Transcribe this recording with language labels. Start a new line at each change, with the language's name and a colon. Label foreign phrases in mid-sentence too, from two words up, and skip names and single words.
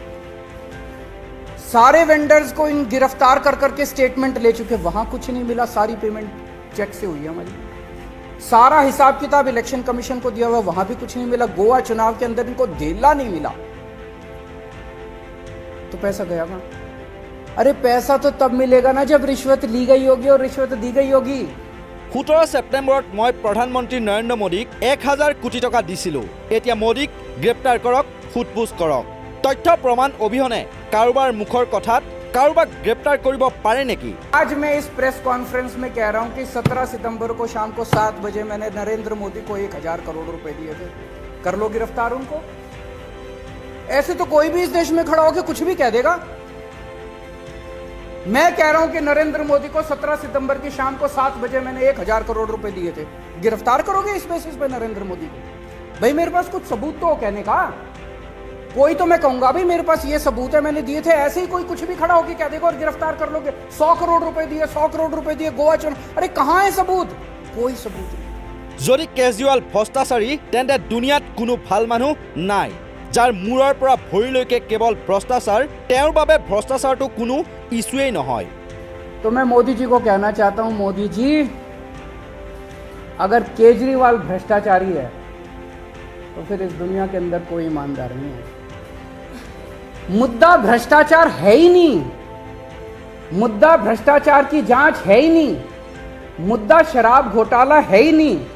Hindi: सारे वेंडर्स को इन गिरफ्तार कर करके स्टेटमेंट ले चुके, वहां कुछ नहीं मिला, सारी पेमेंट चेक से हुई है हमारी। सारा हिसाब किताब
English: election commission
Hindi: को दिया हुआ, वहां भी कुछ नहीं मिला। गोवा चुनाव के अंदर इनको धेला नहीं मिला, तो पैसा गया कहां? अरे पैसा तो तब मिलेगा ना जब रिश्वत ली गई होगी और रिश्वत दी गई होगी।
Assamese: 17 ছেপ্টেম্বৰত মই প্ৰধানমন্ত্ৰী নৰেন্দ্ৰ মোদীক 1000 কোটি টকা দিছিলোঁ। এতিয়া মোদীক গ্ৰেপ্তাৰ কৰক, সোধপোছ কৰক। তথ্য প্ৰমাণ অবিহনে কাৰোবাৰ মুখৰ কথাত কাৰোবাক গ্ৰেপ্তাৰ কৰিব পাৰে নেকি?
Hindi: आज मैं इस
English: press conference
Hindi: में कह रहा हूं कि 17 सितंबर को शाम को 7 बजे मैंने नरेंद्र मोदी को 1000 करोड़ रुपए दिए थे। कर लो गिरफ्तार उनको। ऐसे तो कोई भी इस देश में खड़ा होकर कुछ भी कह देगा। मैं कह रहा हूं कि नरेंद्र मोदी को 17 सितंबर की शाम को 7 बजे मैंने 1000 करोड़ रुपए दिए थे। गिरफ्तार करोगे इस बेसिस पे नरेंद्र मोदी को? भाई मेरे पास कुछ सबूत तो हो कहने का। कोई तो मैं कहूंगा भाई मेरे पास ये सबूत है, मैंने दिए थे। ऐसे ही कोई कुछ भी खड़ा होकर कह देगा और गिरफ्तार कर लोगे। 100 करोड़ रुपए दिए, 100 करोड़ रुपए दिए गोवा चुनाव। अरे कहां है सबूत? कोई सबूत नहीं।
Assamese: যদি কেজৰিৱাল ভ্ৰষ্টাচাৰী তেন্তে দুনিয়াত কোনো ভাল মানুহ নাই। যাৰ মূৰৰ পৰা ভৰিলৈকে কেৱল ভ্ৰষ্টাচাৰ, তেওঁৰ বাবে ভ্ৰষ্টাচাৰটো কোনো ইছ্যুৱেই নহয়।
Hindi: तो मैं मोदी जी को कहना चाहता हूं, मोदी जी अगर केजरीवाल भ्रष्टाचारी है तो फिर इस दुनिया के अंदर कोई ईमानदार नहीं है। मुद्दा भ्रष्टाचार है ही नहीं, मुद्दा भ्रष्टाचार की जांच है ही नहीं, मुद्दा शराब घोटाला है ही नहीं।